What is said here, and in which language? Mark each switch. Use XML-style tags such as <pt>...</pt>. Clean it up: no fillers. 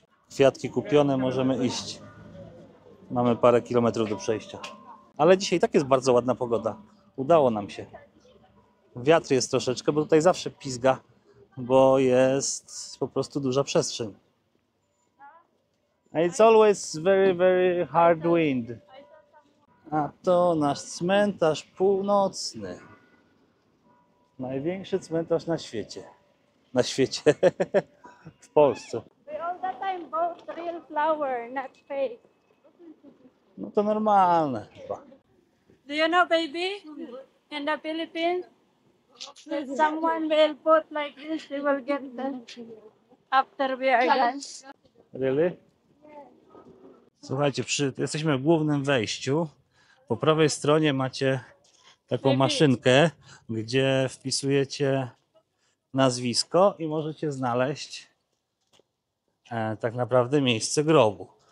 <pl>Kwiatki kupione, możemy iść. Mamy parę kilometrów do przejścia. Ale dzisiaj tak jest bardzo ładna pogoda. Udało nam się. Wiatr jest troszeczkę, bo tutaj zawsze pizga, bo jest po prostu duża przestrzeń.</pl> <en>And it's always very hard wind.</en> <pl>A to nasz cmentarz północny. Największy cmentarz na świecie. Na świecie. W Polsce.</pl> <en>We all the time bought real flower, not fake.</en> <pl>No to normalne chyba.</pl> <en>Do you know, baby? In the Philippines, if someone will put like this, they will get the after we are done. Really?</en> <pl>Słuchajcie, jesteśmy w głównym wejściu. Po prawej stronie macie taką maszynkę, gdzie wpisujecie nazwisko i możecie znaleźć tak naprawdę miejsce grobu.</pl>